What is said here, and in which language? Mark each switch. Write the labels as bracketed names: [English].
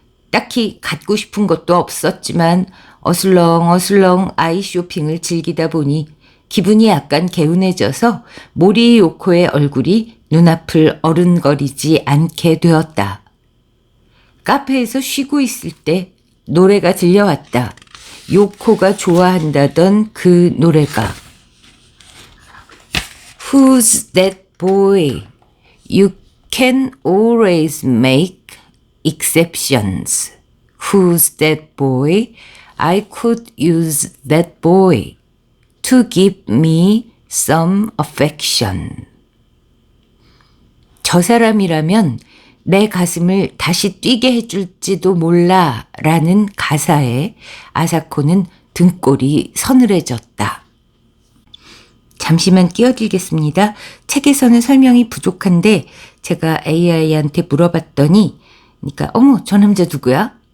[Korean] 딱히 갖고 싶은 것도 없었지만 어슬렁어슬렁 아이 쇼핑을 즐기다 보니 기분이 약간 개운해져서 모리요코의 얼굴이 눈앞을 어른거리지 않게 되었다. 카페에서 쉬고 있을 때 노래가 들려왔다. 요코가 좋아한다던 그 노래가 [English] Who's that boy? You can always make exceptions. Who's that boy? I could use that boy to give me some affection. [Korean] 저 사람이라면 내 가슴을 다시 뛰게 해줄지도 몰라 라는 가사에 아사코는 등골이 서늘해졌다. 잠시만 끼어들겠습니다. 책에서는 설명이 부족한데 제가 AI한테 물어봤더니 그러니까 어머 저 남자 누구야?